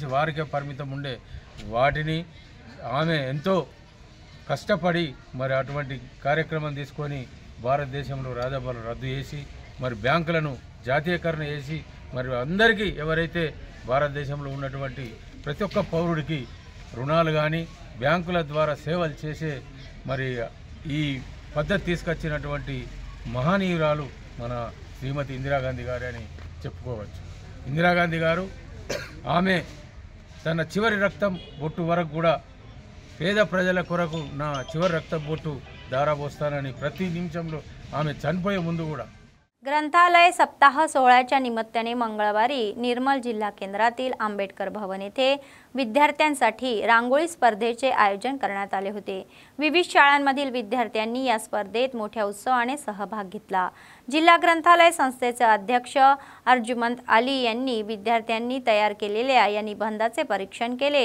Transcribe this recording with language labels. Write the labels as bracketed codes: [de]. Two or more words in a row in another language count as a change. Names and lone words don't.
[te] వారికే పరిమితం ఉండే వాటిని ఆమె ఎంతో కష్టపడి మరి అటువంటి కార్యక్రమం తీసుకొని భారతదేశంలో రాజాభరణాలు రద్దు చేసి మరి బ్యాంకులను జాతీయకరణ చేసి మరి అందరికీ ఎవరైతే భారతదేశంలో ఉన్నటువంటి ప్రతి ఒక్క పౌరుడికి రుణాలు కానీ బ్యాంకుల ద్వారా సేవలు చేసే మరి ఈ పద్ధతి తీసుకొచ్చినటువంటి మహనీయురాలు మన శ్రీమతి ఇందిరాగాంధీ గారు అని చెప్పుకోవచ్చు। ఇందిరాగాంధీ గారు ఆమె తన చివరి రక్తం బొట్టు वరకు కూడా పేద ప్రజల కొరకు నా చివరి రక్తం బొట్టు దారాపోస్తానని ప్రతి నిమిషంలో ఆమె చనిపోయే ముందు కూడా [mr] ग्रंथालय सप्ताह सोहळ्याच्या निमित्ताने मंगळवारी निर्मल जिल्हा केंद्रातील आंबेडकर भवन येथे विद्यार्थ्यांसाठी रांगोळी स्पर्धेचे आयोजन करण्यात आले होते। विविध शाळांमधील विद्यार्थ्यांनी या स्पर्धेत मोठ्या उत्साहाने सहभाग घेतला। जिल्हा ग्रंथालय संस्थेचे अध्यक्ष अर्जुमंत अली यांनी विद्यार्थ्यांनी तयार केलेल्या या निबंधाचे परीक्षण केले।